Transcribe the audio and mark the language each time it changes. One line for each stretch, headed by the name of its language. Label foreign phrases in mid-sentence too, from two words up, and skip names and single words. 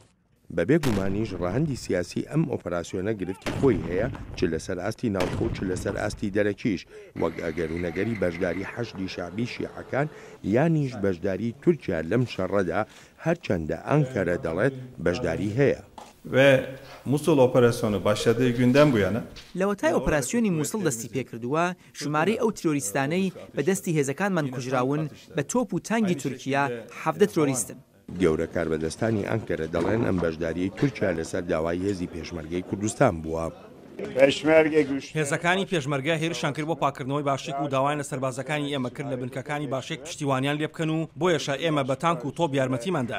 Central Kurdish: بەبێ گومانیش ڕەهەندی سیاسی ئەم ئۆپەراسیۆنە گرفتی خۆی هەیە چ لەسەر ئاستی ناوخۆ چ لەسەر ئاستی دەرەکیش وەک ئەگەر و نەگەری بەشداری حەشدی شعبی شیعەکان یانیش بەشداری تورکیا لەم شەڕەدا هەرچەندە ئەنکەرە دەڵێت بەشداری هەیە.
Turkish: ve Musul operasyonu başladığı günden bu yana
Central Kurdish: لەوەتای ئۆپەراسیۆنی مووسڵ دەستی پێکردووە ژمارەی ئەو ترۆریستانەی بەدەستی هێزەکانمان کوژراون بە تۆپ و تانگی تورکیا 17 ترۆریستن. گەورە کاربەدەستانی ئەنکەرە دەڵێن ئەم بەشداریی تورکیا لەسەر داوای هێزی پێشمەرگەی کوردستان بووە. هێزەکانی پێشمەرگە هێرشان کرد بۆ پاکردنەوەی باشێک و داوایان لە سەربازەکانی ئێمە کرد لە بنکەکانی باشێک پشتیوانیان لێ بکەن و بۆیەشە ئێمە بە تانک و تۆپ یارمەتیماندان.